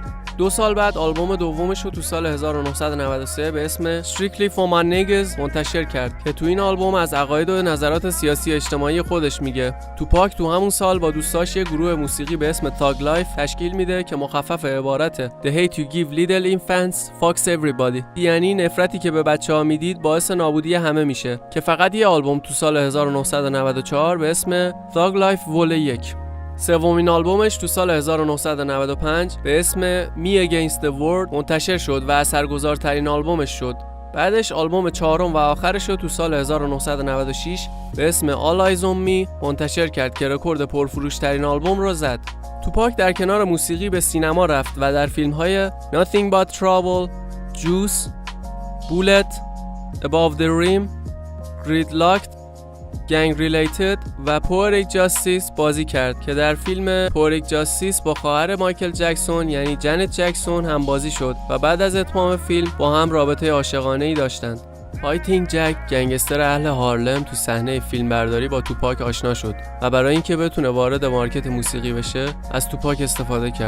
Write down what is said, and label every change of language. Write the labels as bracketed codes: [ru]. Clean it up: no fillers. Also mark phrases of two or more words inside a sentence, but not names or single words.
[fa] 2 سال بعد آلبوم دومش رو تو سال 1993 به اسم Strictly for My Niggas منتشر کرد که تو این آلبوم از عقاید و نظرات سیاسی اجتماعی خودش میگه. توپاک تو همون سال با دوستاش یه گروه موسیقی به اسم Thug Life تشکیل میده که مخفف عبارت [en] The hate you give little infants fucks everybody، [fa] یعنی نفرتی که به بچه‌ها میدید باعث نابودی همه میشه، که فقط یه آلبوم تو سال 1994 به اسم Thug Life Vol 1. سومین آلبومش تو سال 1995 به اسم Me Against the World منتشر شد و اثرگذارترین آلبومش شد. بعدش آلبوم چهارم و آخرش رو تو سال 1996 به اسم All Eyes on Me منتشر کرد که رکورد پرفروشترین آلبوم رو زد. توپاک در کنار موسیقی به سینما رفت و در فیلم‌های Nothing But Trouble، Juice، Bullet، Above the Rim، Gridlocked، گنگ ریلیتد و پوئریک جاستیس بازی کرد که در فیلم پوئریک جاستیس با خواهر مایکل جکسون یعنی جنت جکسون هم بازی شد و بعد از اتمام فیلم با هم رابطه عاشقانه‌ای داشتند. فایتینگ جک، گنگستر اهل هارلم، تو صحنه فیلمبرداری با توپاک آشنا شد و برای اینکه بتونه وارد مارکت موسیقی بشه از توپاک استفاده کرد.